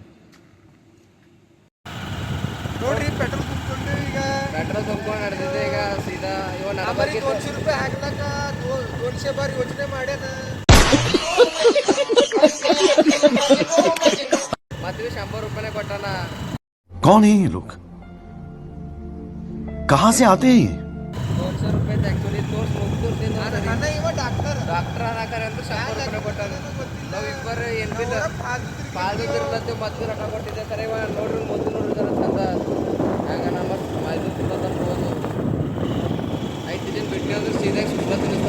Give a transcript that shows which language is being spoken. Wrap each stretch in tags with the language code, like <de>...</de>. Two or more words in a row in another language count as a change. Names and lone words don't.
<kn>ನೋಡ್ರಿ ಪೆಟ್ರೋಲ್ ತುಂಬಿಕೊಂಡು ಈಗ ಪೆಟ್ರೋಲ್ ತುಂಬ್ಕೊಂಡು ನಡೆದಿದೆ. ಈಗ ಸೀದಾ ಇವಾಗ 200 ರೂಪಾಯಿ ಹಾಕ್ಲಕ್ಕ 200 ಬಾರಿ ಯೋಚನೆ ಮಾಡ್ಯಾನ. ಮತ್ತೆ 100 ರೂಪಾಯಿನೇ ಕೊಟ್ಟಾನ.</kn> <hi>कौन है ये लोग, कहाँ से आते हैं ये.</hi> <kn>200 ರೂಪಾಯಿ ಆಕ್ಚುಲಿ ನನ್ನ ಇವ ಡಾಕ್ಟರ್ ಡಾಕ್ಟರ್ ಹಾಕರೆ ಅಂತ 100 ರೂಪಾಯಿ ಕೊಟ್ಟಾನ. ನಾವು ಇಬ್ಬರು ಏನು ಬಿಲ್ಲ ಪಾಲ್ದಿರ್ಲತ್ತೆ ಮತ್ತೆ ರೊಕ್ಕ ಕೊಟ್ಟಿದ್ದೆ. ಸರಿ ನೋಡ್ರಿ ಮೊದಲು ನೋಡಿದಾರ ಚಂದ ಹಂಗ ನಮ್ಮ ಇದು ತಿನ್ನೋದು 5 ದಿನ ಬಿಟ್ಟು ಅಂದ್ರೆ ಸೀದಾಗ ಸುಸ್ಲ ತಿನ್ನಿಸ್ತಾನ.</kn>